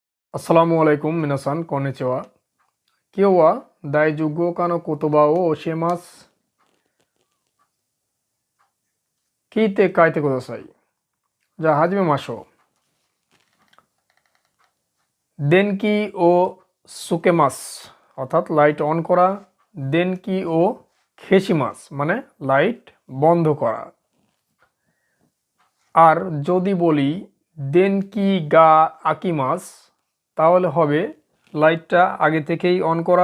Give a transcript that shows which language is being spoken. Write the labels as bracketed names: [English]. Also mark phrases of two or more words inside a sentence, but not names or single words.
[Arabic] السلام عليكم [Japanese] みなさん こんにちは。今日は第十五課の言葉を教えます. 聞いて書いてください. じゃあ始めましょう。電気をつけます。 [Bangla] অর্থাৎ [English] light on [Bangla] করা। [Japanese] 電気を消します [Bangla] মানে লাইট বন্ধ করা। আর যদি বলি [Japanese] 電気が開きます [Bangla] তাহলে হবে লাইটটা আগে থেকেই অন করা।